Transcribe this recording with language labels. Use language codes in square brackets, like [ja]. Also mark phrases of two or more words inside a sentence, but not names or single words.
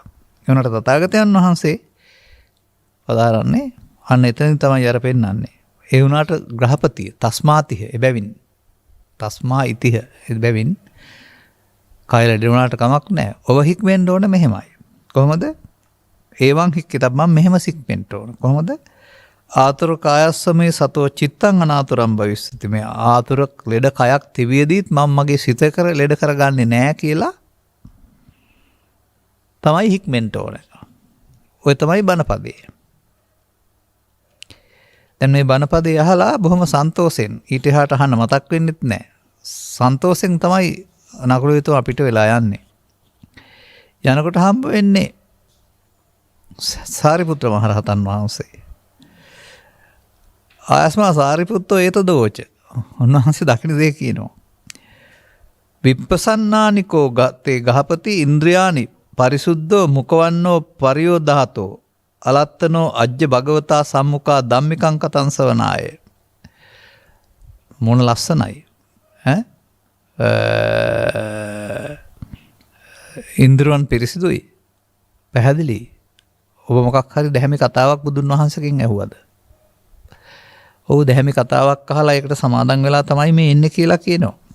[si] ඒ වුණාට තථාගතයන් වහන්සේ පදාරන්නේ අන්න එතනින් තමයි අර පෙන්නන්නේ. ඒ වුණාට ග්‍රහපතිය තස්මාතිහ එබැවින් [pi] තස්මා ඉතිහ [si] එබැවින් කය ලෙඩ වුණාට කමක් නැහැ. ඔබ හික්මෙන්න ඕන මෙහෙමයි. කොහොමද? [pi] ඒවන් හික්කිතබ්බන් [si] මෙහෙම සික්මෙන්න ඕන. කොහොමද? [pi] ආතුර කායස්සමේ සතෝ චිත්තං අනාතුරම් භවිස්සති. [si] මේ ආතුර ලෙඩ කයක් තිබියදීත් මම මගේ සිත කර ලෙඩ කරගන්නේ නැහැ කියලා තමයි හික්මෙන්ට ඕනේ. ඔය තමයි බණපදේ. දැන් මේ බණපදේ අහලා බොහොම සන්තෝෂෙන් ඊට එහාට අහන්න මතක් වෙන්නෙත් නැහැ. සන්තෝෂෙන් තමයි නකුලවිතු අපිට වෙලා යන්නේ. යනකොට හම්බ වෙන්නේ සාරිපුත්‍ර මහරහතන් වහන්සේ. [pi] ආයස්මා සාරිපුත්තෝ ඒත දෝච. [si] උන්වහන්සේ දකින දේ කියනවා. [pi] විප්පසන්නානිකෝ ගත්තේ ගහපති ඉන්ද්‍රියානි පරිසුද්ධෝ මුකවන්නෝ පරියෝධාතෝ අලත්තනෝ අජ්ජ භගවතා සම්මුඛා ධම්මිකං කතං සවනාය. [si] මොන ලස්සනයි. ඉන්ද්‍රයන් පිරිසිදුයි. පැහැදිලි. ඔබ මොකක් හරි දැහැමි කතාවක් බුදුන් වහන්සේගෙන් ඇහුවද? ඔව් දැහැමි කතාවක් අහලා ඒකට සමාදන් වෙලා තමයි මේ ඉන්නේ කියලා කියනවා.